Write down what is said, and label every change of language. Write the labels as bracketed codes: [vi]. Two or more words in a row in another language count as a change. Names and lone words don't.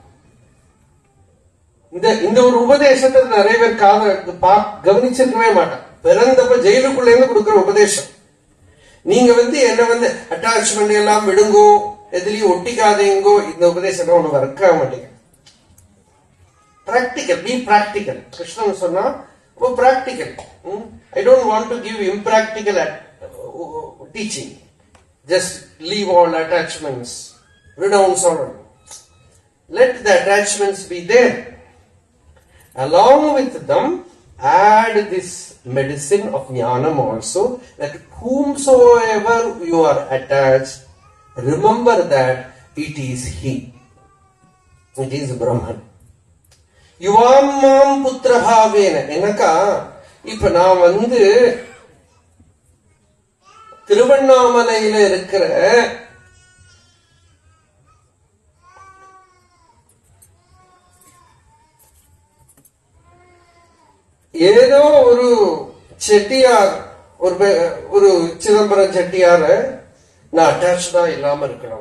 [ta] இந்த ஒரு உபதேசத்தை நிறைய பேர் கவனிச்சிருக்கவே மாட்டான். பிறந்தப்ப ஜெயிலுக்குள்ள இருந்து கொடுக்கிற உபதேசம். நீங்க என்ன அட்டாச்மெண்ட் எல்லாம் விடுங்கோ, எதுலயும் ஒட்டிக்காதீங்கோ, இந்த உபதேசம் ஒண்ணு ஒர்க் ஆக மாட்டேங்க. [en] practical, be practical. [ta] கிருஷ்ணன் சொன்னா பிராக்டிக்கல். [en] I don't want to give impractical teaching. Just leave all attachments, renounce all. Let the attachments be there. Along with them, add this medicine of jnanam also, that whomsoever you are attached, remember that it is he. It is Brahman. [sa] युवम्मम् पुत्र भावेन. [ta] Enaka இப்ப நான் திருவண்ணாமலையில இருக்கிற ஏதோ ஒரு செட்டியார், ஒரு சிதம்பரம் செட்டியார நான் அட்டாச்சா இல்லாம இருக்கணும்.